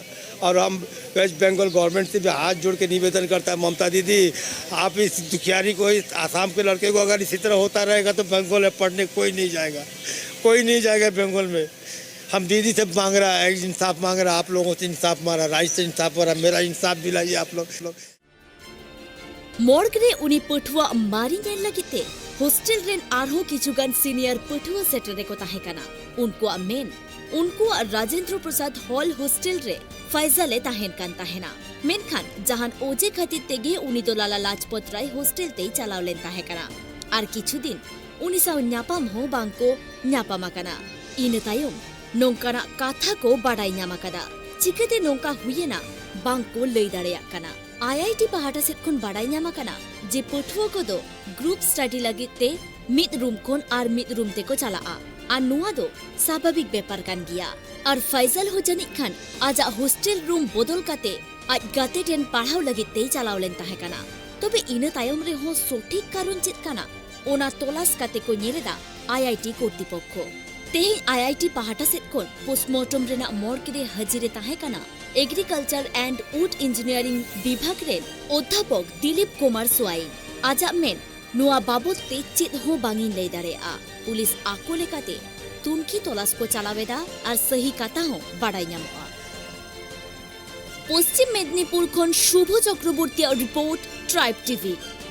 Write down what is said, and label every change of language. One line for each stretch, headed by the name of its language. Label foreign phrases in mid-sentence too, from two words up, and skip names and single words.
Hindi: और हम
English: West Bengal government
Hindi: से भी हाथ जोड़ के निवेदन करता है, ममता दीदी आप इस दुखियारी को, इस आसाम के लड़के को अगर इसी तरह होता रहेगा तो बंगाल में पढ़ने कोई नहीं जाएगा, कोई नहीं जाएगा बंगाल में। हम दीदी से मांग रहा है, इंसाफ मांग रहा है, आप लोगों से इंसाफ मांग रहा है, राइट से इंसाफ हो रहा है, मेरा इंसाफ दिलाइए आप लोग।
Santali: मॉर्ग रे उनी पठुआ मारी नेल लगिते होस्टेल रेन आरहो किचुगान सीनियर पठुआ सेटरे को ताहे कना उनको मेन उनको राजेंद्र प्रसाद हॉल होस्टेल रे फैजले ताहेन कान ताहेना मेनखान जहान ओजे खातिर तेगे उनी दो लाला लाजपत राय होस्टेल ते चलावलेन ताहे कना आर किछु दिन उनी साव न्यापाम हो बांको न्यापामा कना इन तायम नोंकाना काथा को बाडाई न्यामा कदा चिकते नोंका हुयेना बांको लई दाड़ेया कना आईआईटी पहाटा सेट खन बाडाई न्यामा कना जे पठुआ को दो
English: group study
Santali: लगित ते मिद रूम खन आर मिद रूम ते को चलाआ आर नुआ दो स्वाभाविक बेपार कान गिया आर फैजल हो जनिक खान आजा
English: hostel room
Santali: बदल काते आज गाते टेन पढ़ाव लगित ते चलावलेन ताहे कना तबे इन तायम रे हो सठिक कारण चेत कना ओना तलाश काते को नेरेदा आईआईटी कर्तृपक्ष तेहे आईआईटी पहाटा सेट खन पोस्टमार्टम रेना मॉर्ग रे हाजिरे ताहे कना एग्रीकल्चर एंड वुड इंजिनियरिंग विभाग रे अध्यापक दिलीप कुमार सोआइन आजा मेन नुआ बाबत ते चेत हो बांगिन लई दाड़ेया पुलिस आको लेकाते तुमकी तलाश को चलावेदा आर सही काता हो बाडाई न्यामोआ पश्चिम मेदिनीपुर खन शुभ चक्रवर्ती रिपोर्ट ट्राइब टीवी।